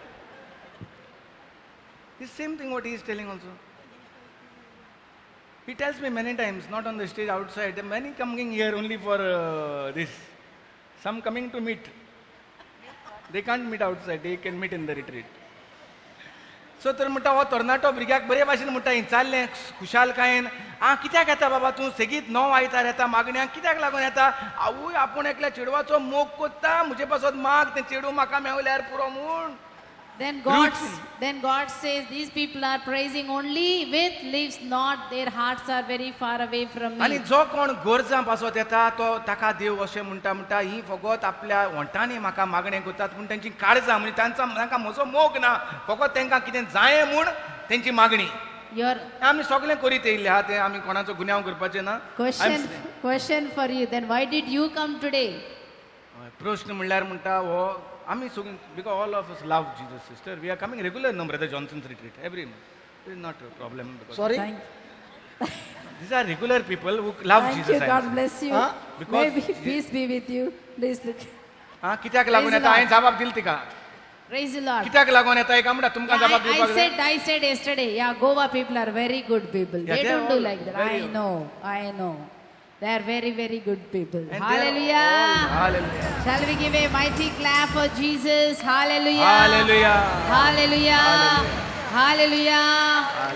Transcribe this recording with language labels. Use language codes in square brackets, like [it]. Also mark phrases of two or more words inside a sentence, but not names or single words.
[en] It's same thing what he is telling also. He tells me many times, not on the stage, outside. There are many coming here only for this. Some coming to meet. They can't meet outside. They can meet in the retreat. [kok] So तर म्हणटा हो तरणाटो भुरग्याक बरे भाशेन म्हणटा ही चाललें खुशालकायेन कित्याक येता बाबा तूं सेगीत 9 आयतार येता मागण्यांक कित्याक लागून येता आवय आपूण एकल्या चेडवाचो मोग कोत्ता म्हजे पासत माग तें चेडूं म्हाका मेवल्यार पुरो म्हूण. [en] Then God says, these people are praising only with lips, not their hearts are very far away from [kok] आनी [en] me. [kok] जो कोण गोरजां पासत येता तो ताका देव अशें म्हणटा ही फकत आपल्या वंटांनी म्हाका मागणें करतात पूण तांची काळजां म्हणजे तांकां म्हजो मोग ना फकत तांकां कितें जायें म्हूण तेंची मागणी. [en] Your [kok] आमी सगळें करीत येयले आहा तें आमी कोणाचो गुन्यांव करपाचें ना. [en] question for you, then why did you come today? [kok] प्रश्न म्हणल्यार म्हणटा हो आमी सगळीं [en] because all of us love Jesus sister we are coming regular no Brother Johnson's retreat every month is not a problem Sorry? These are regular people who love Thank you. जीसस. God bless you. Huh? Because- Maybe peace be with you. Please look. [kok] कित्याक लागून [en] Praise [kok] येता [en] the [kok] हांवें जबाब दिलो तिका [en] Praise the Lord. [kok] कित्याक लागून येता एका म्हणटा तुमकां जबाब दिवपाक जाय. [en] I said yesterday, yeah, Goa people are very good people. Yeah, They they are don't do all like that. very I know. They are very, very good people. And they are Hallelujah. all- Hallelujah. Shall we give a mighty clap for Jesus? Hallelujah. Hallelujah. Hallelujah. Hallelujah.